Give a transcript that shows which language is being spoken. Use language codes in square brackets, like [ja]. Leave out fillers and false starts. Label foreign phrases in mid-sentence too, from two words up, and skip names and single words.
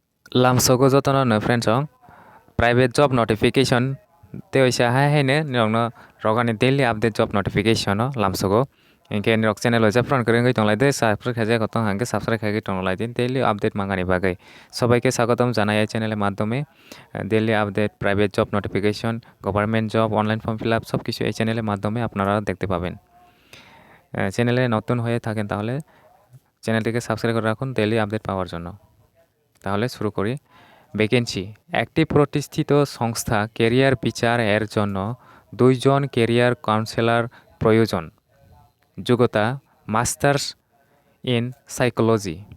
[trp] Lamsogo jotono no friends ong [en] private job notification [trp] te oisa hai haine nirokno rogani [en] daily update job notification [trp] no lamsogo inke nirok channel oisa front kore ngai tonglai de subscribe khaje kotong hangke subscribe khaige tonglai din [en] daily update [trp] mangani bagai [bn] সবাইকে স্বাগতম জানাই এই চ্যানেলের মাধ্যমে [en] daily update private job notification government job online form fill up [bn] সব কিছু এই চ্যানেলের মাধ্যমে আপনারা দেখতে পাবেন চ্যানেলে নতুন হয়ে থাকেন তাহলে চ্যানেলটিকে সাবস্ক্রাইব করে রাখুন [en] daily update [bn] পাওয়ার জন্য তাহলে শুরু করি ভ্যাকেন্সি একটি প্রতিষ্ঠিত সংস্থা ক্যারিয়ার বিচার এর জন্য 2 জন [en] career counsellor [bn] প্রয়োজন যোগ্যতা [en] masters in psychology